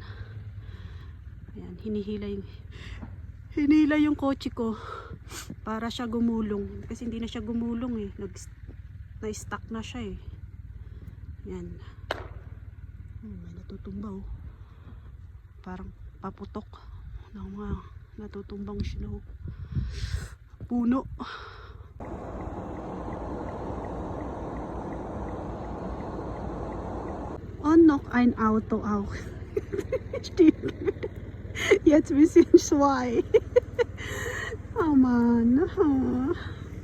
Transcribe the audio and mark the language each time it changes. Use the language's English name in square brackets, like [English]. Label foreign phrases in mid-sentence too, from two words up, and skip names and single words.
[Filipino] Ayan, hinihila yung kotse ko para siya gumulong. Kasi hindi na siya gumulong eh. Na-stuck na siya eh. Ayan. May natutumba oh. Parang paputok ng mga natutumbang snow. Puno. [German] Und noch ein Auto auch. Jetzt wir sind zwei. Oh Mann.